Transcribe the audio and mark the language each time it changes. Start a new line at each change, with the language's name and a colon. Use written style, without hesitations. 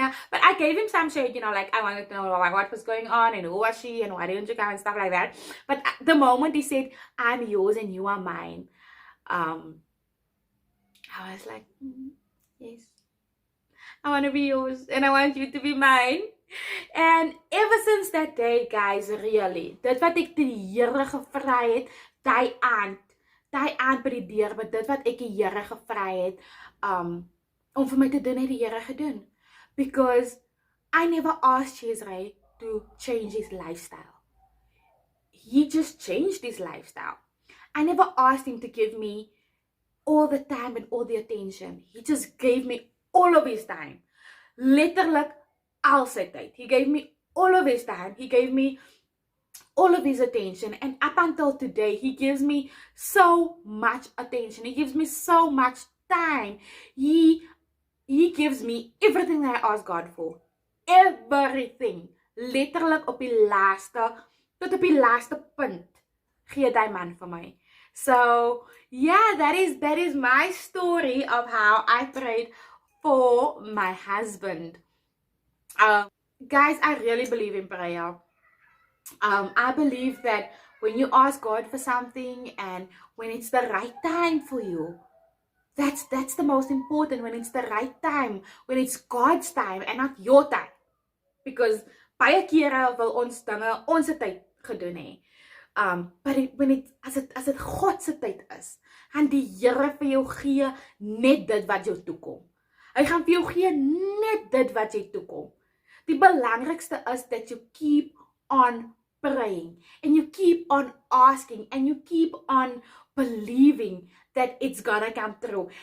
English: But I gave him some shade, you know, like I wanted to know what was going on and who was she and why didn't you come and stuff like that. But the moment he said, I'm yours and you are mine, I was like, yes, I want to be yours and I want you to be mine. And ever since that day, guys, really,
Afrikaans: dit wat ek die Here gevra het, die aand by die deur, maar dit wat ek die Here gevra het, om vir my te doen, het die Here gedoen.
English: Because I never asked Chesrey to change his lifestyle. He just changed his lifestyle. I never asked him to give me all the time and all the attention. He just gave me all of his time.
Afrikaans: Letterlik al sy tyd.
English: He gave me all of his time. He gave me all of his attention. And up until today, he gives me so much attention. He gives me so much time. He he gives me everything that I ask God for. Everything.
Afrikaans: Letterlik op die laaste, tot op die laaste punt gee die man vir my.
English: So, yeah, that is my story of how I prayed for my husband. Guys, I really believe in prayer. I believe that when you ask God for something and when it's the right time for you, that's the most important. When it's the right time, when it's God's time and not your time. Because
Afrikaans: baie kere wil ons dinge ons tyd gedoen hê.
English: But
Afrikaans: as dit God se tyd is, gaan die Here vir jou gee net dit wat jou toekom. Hy gaan vir jou gee net dit wat jy toekom. Die belangrikste is
English: that you keep on praying and you keep on asking and you keep on believing that it's gonna come through.